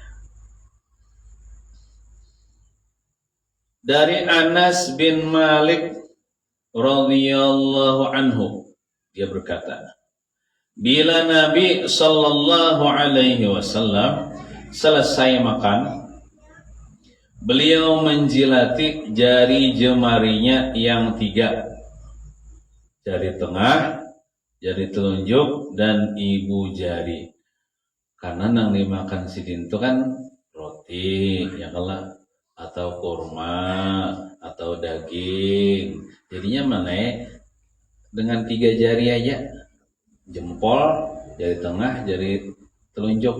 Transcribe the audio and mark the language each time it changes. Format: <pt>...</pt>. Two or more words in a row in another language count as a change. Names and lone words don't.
<id>Dari Anas bin Malik</id> <ar>رضي الله عنه,</ar> <id>dia berkata, bila Nabi</id> <ar>صلى الله عليه وسلم</ar> <id>selesai makan, beliau menjilati jari jemarinya yang 3, jari tengah, jari telunjuk, dan ibu jari.</id> <bjn>Karena nang dimakan sidin itu kan roti, ya kalah, atau kurma, atau daging.</bjn> <id>Jadinya mana dengan 3 jari aja, jempol, jari tengah, jari telunjuk.</id>